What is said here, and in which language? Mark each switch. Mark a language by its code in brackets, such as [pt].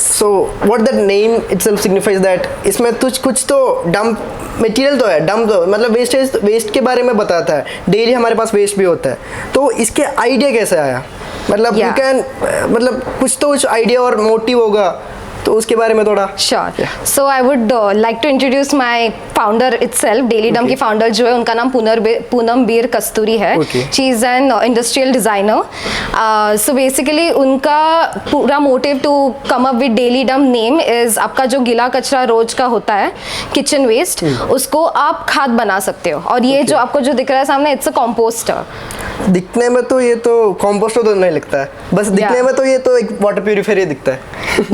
[en] So what that name itself signifies that [hi] इसमें कुछ तो डंप मटेरियल तो है, डंप तो मतलब वेस्ट के बारे में बताता है. डेली हमारे पास वेस्ट भी होता है, तो इसके आइडिया कैसे आया? मतलब you can मतलब कुछ आइडिया और मोटिव होगा, तो उसके बारे में थोड़ा. [en] Sure. So I would like to introduce my founder itself. [hi] Daily Dump की founder जो है उनका नाम पूनम बीर कस्तूरी है. [en] She is an industrial designer. [hi] So basically उनका पूरा motive [en] to come up with Daily Dump name is [hi] आपका जो गीला कचरा रोज का होता है किचन वेस्ट, उसको आप खाद बना सकते हो. और ये जो आपको जो दिख रहा है सामने, [en] It's a composter. [hi] दिखने में तो ये तो कंपोस्टर तो नहीं लगता है, बस दिखने में तो ये तो एक वाटर प्यूरिफायर ही दिखता है.